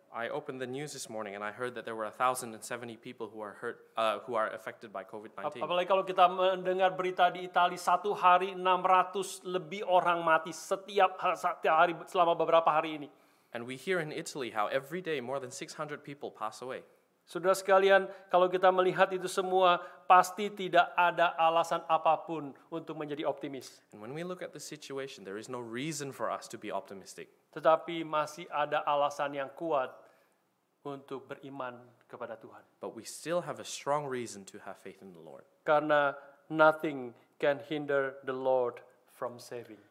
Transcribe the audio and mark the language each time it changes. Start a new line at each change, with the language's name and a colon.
English: I opened the news this morning and I heard that there were 1,070 people who are who are affected by COVID-19.
Indonesian: Apalagi kalau kita mendengar berita di Italia, satu hari 600 lebih orang mati setiap hari selama beberapa hari ini.
English: And we hear in Italy how every day more than 600 people pass away.
Indonesian: Saudara sekalian, kalau kita melihat itu semua, pasti tidak ada alasan apapun untuk menjadi optimis.
English: And when we look at the situation, there is no reason for us to be optimistic.
Indonesian: Tetapi masih ada alasan yang kuat untuk beriman kepada Tuhan.
English: But we still have a strong reason to have faith in the Lord.
Indonesian: Karena
English: nothing can hinder the Lord from saving.